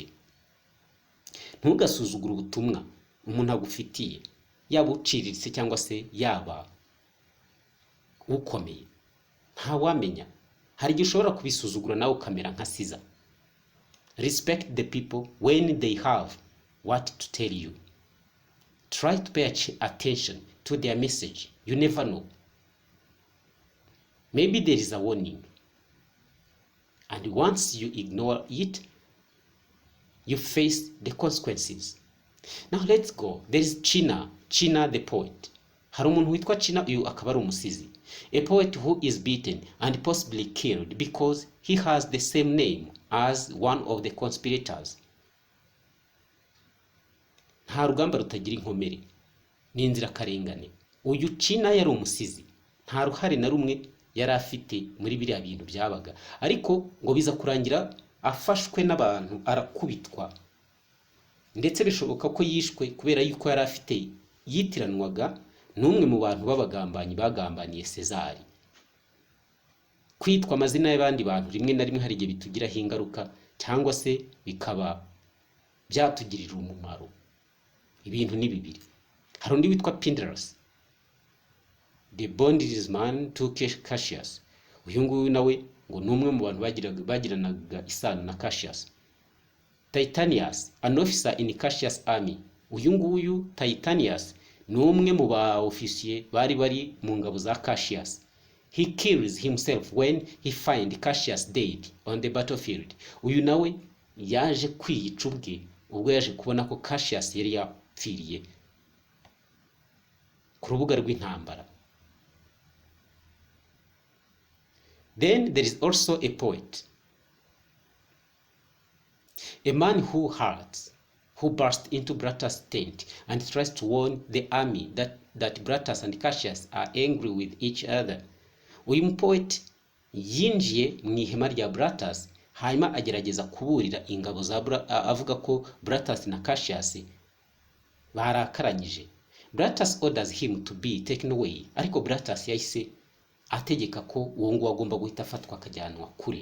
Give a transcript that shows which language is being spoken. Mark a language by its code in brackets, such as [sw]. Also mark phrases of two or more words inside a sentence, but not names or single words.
[rw] Ntugasuzugure ubutumwa umuntu agufitiye, yaba uciriritse cyangwa se yaba ukomeye. Nta wamenya, hari igihe ushobora kubisuzugura nawe ukamera nka Caesar. [en] Respect the people when they have what to tell you. Try to pay attention to their message. You never know. Maybe there is a warning. And once you ignore it, you face the consequences. Now let's go. There is China the poet. [rw] Hari umuntu witwa China, uyu akaba ari umusizi. [en] A poet who is beaten and possibly killed because he has the same name as one of the conspirators. [rw] Nta rugamba rutagira inkomere, ni inzirakarengane. Uyu China yari umusizi, nta ruhare na rumwe yari afite muri biriya bintu byabaga, ariko ngo biza kurangira afashwe n'abantu arakubitwa, ndetse bishoboka ko yishwe kubera yuko yari afite yitiranwaga n'umwe mu bantu b'abagambanyi bagambaniye Caesar. Kwitwa amazina y'abandi bantu rimwe na rimwe hari igihe bitugiraho ingaruka cyangwa se bikaba byatugirira umumaro. Ibintu ni bibiri. Hari undi witwa Pindarus, [en] the bondman to Cassius. [rw] Uyu nguyu nawe ngo ni umwe mu bantu bagiranaga isano na Cassius. [en] Titanius, an officer in Cassius army. [rw] Uyu nguyu Titanius ni umwe mu ba officier bari mu ngabo za Cassius. [en] He kills himself when he find Cassius dead on the battlefield. [rw] Uyu nawe yaje kwiyica ubwe ubwo yaje kubona ko Cassius yari yapfiriye ku rubuga rw'intambara. [en] Then there is also a poet, a man who burst into Brutus' tent and tries to warn the army that Brutus and Cassius are angry with each other. [rw] Uyu poet yinjiye mu ihema rya Brutus, hanyuma agerageza kuburira ingabo za avuga ko Brutus na Cassius barakaranyije. [en] Brutus orders him to be taken away, [rw] ariko Brutus yahise ategeka ko uwo nguwo agomba guhita afatwa akajyanwa kure.